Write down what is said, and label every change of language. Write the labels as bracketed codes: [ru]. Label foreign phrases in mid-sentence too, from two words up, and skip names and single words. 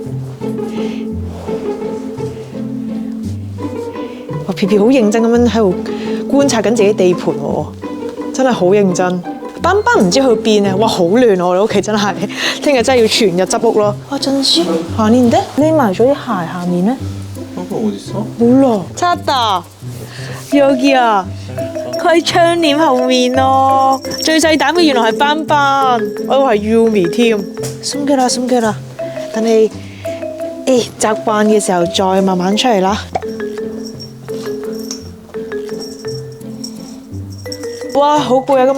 [yue] 哇，皮皮好認真咁樣喺度觀察緊自己地盤喎，真係好認真。班班唔知去邊啊！哇，好亂啊！我哋屋企真係，聽日真係要全日執屋咯。啊，陣時下年的匿埋咗啲鞋下面咧。 [ko] 嗰個 어디 있어? 몰라. 찾았다. 여기야. [yue] 佢喺窗簾後面咯。最細膽嘅原來係斑斑，我以為係 Yumi 添。心機啦，心機啦。等你習慣嘅時候再慢慢出嚟啦。哇，好攰啊！